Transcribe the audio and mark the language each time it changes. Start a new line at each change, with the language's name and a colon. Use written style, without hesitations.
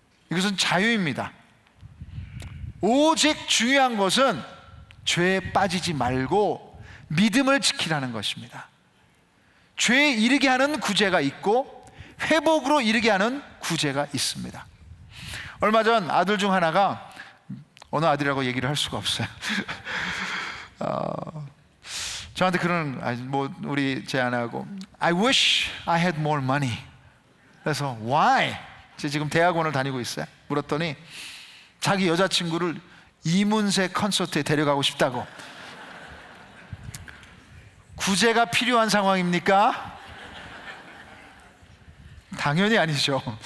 Korean: 이것은 자유입니다. 오직 중요한 것은 죄에 빠지지 말고 믿음을 지키라는 것입니다. 죄에 이르게 하는 구제가 있고 회복으로 이르게 하는 구제가 있습니다. 얼마 전 아들 중 하나가, 어느 아들이라고 얘기를 할 수가 없어요. 저한테 우리 제 아내하고
English: I wish I had more money.
Korean: 그래서
English: why?
Korean: 지금 대학원을 다니고 있어요. 물었더니 자기 여자친구를 이문세 콘서트에 데려가고 싶다고. 구제가 필요한 상황입니까? 당연히 아니죠.